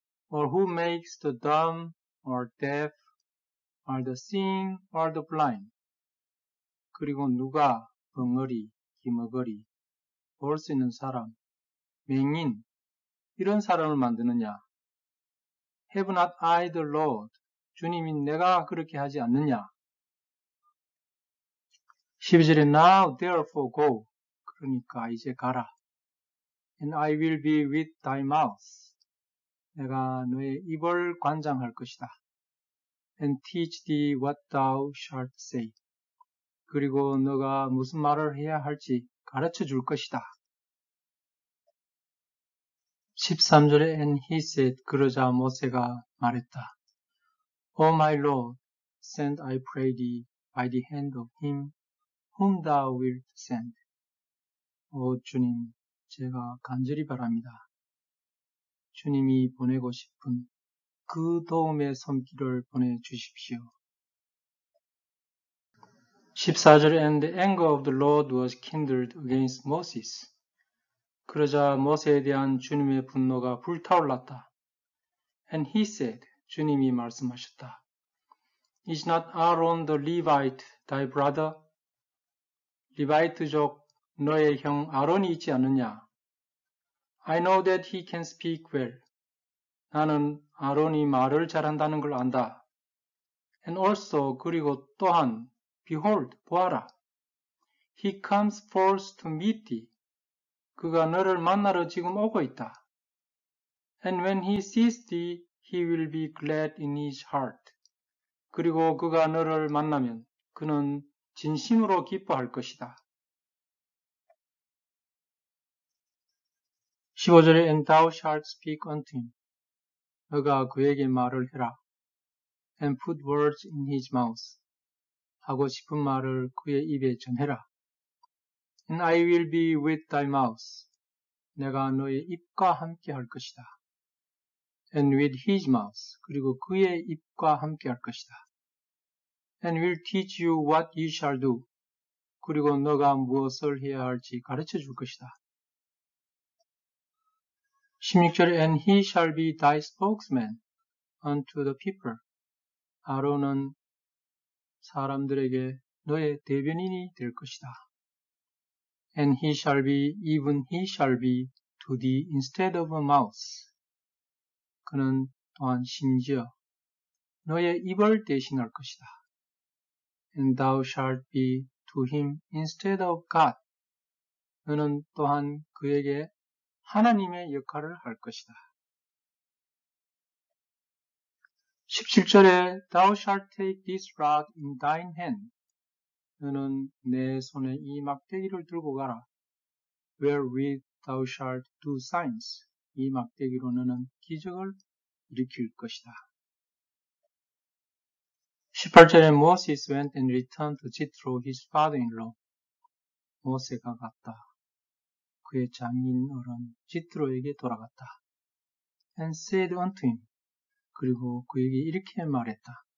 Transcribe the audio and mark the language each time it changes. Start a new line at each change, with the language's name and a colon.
English: Or who makes the dumb or deaf or the seeing or the blind?
Korean: 그리고 누가 벙어리, 기머거리, 볼 수 있는 사람, 맹인 이런 사람을 만드느냐?
English: Have not I the Lord?
Korean: 주님이 내가 그렇게 하지 않느냐? 12절에
English: Now therefore go.
Korean: 그러니까 이제 가라.
English: And I will be with thy mouth.
Korean: 내가 너의 입을 관장할 것이다.
English: And teach thee what thou shalt say.
Korean: 그리고 너가 무슨 말을 해야 할지 가르쳐 줄 것이다. 13절에
English: And he said.
Korean: 그러자 모세가 말했다.
English: O my Lord, send I pray thee by the hand of him whom thou wilt send.
Korean: 오 주님, 제가 간절히 바랍니다. 주님이 보내고 싶은 그 도움의 손길을 보내주십시오. 14절에
English: And the anger of the Lord was kindled against Moses.
Korean: 그러자 모세에 대한 주님의 분노가 불타올랐다.
English: And he said,
Korean: 주님이 말씀하셨다.
English: Is not Aaron the Levite thy brother?
Korean: 리바이트족 너의 형 아론이 있지 않느냐?
English: I know that he can speak well.
Korean: 나는 아론이 말을 잘한다는 걸 안다.
English: And also
Korean: 그리고 또한
English: Behold,
Korean: 보아라.
English: He comes forth to meet thee.
Korean: 그가 너를 만나러 지금 오고 있다.
English: And when he sees thee, he will be glad in his heart.
Korean: 그리고 그가 너를 만나면 그는 진심으로 기뻐할 것이다. 15절에
English: And thou shalt speak unto him.
Korean: 너가 그에게 말을 해라.
English: And put words in his mouth.
Korean: 하고 싶은 말을 그의 입에 전해라.
English: And I will be with thy mouth.
Korean: 내가 너의 입과 함께 할 것이다.
English: And with his mouth.
Korean: 그리고 그의 입과 함께 할 것이다.
English: And will teach you what you shall do.
Korean: 그리고 너가 무엇을 해야 할지 가르쳐 줄 것이다. 16절에
English: And he shall be thy spokesman unto the people.
Korean: 아론은 사람들에게 너의 대변인이 될 것이다.
English: And he shall be, even he shall be to thee instead of a mouth.
Korean: 그는 또한 심지어 너의 입을 대신할 것이다.
English: And thou shalt be to him instead of God.
Korean: 너는 또한 그에게 하나님의 역할을 할 것이다. 17절에
English: Thou shalt take this rod in thine hand.
Korean: 너는 내 손에 이 막대기를 들고 가라.
English: Wherewith thou shalt do signs.
Korean: 이 막대기로 너는 기적을 일으킬 것이다. 18절에
English: Moses went and returned to Jethro, his father-in-law.
Korean: 모세가 갔다. 그의 장인 어른 지트로에게 돌아갔다.
English: And said unto him.
Korean: 그리고 그에게 이렇게 말했다.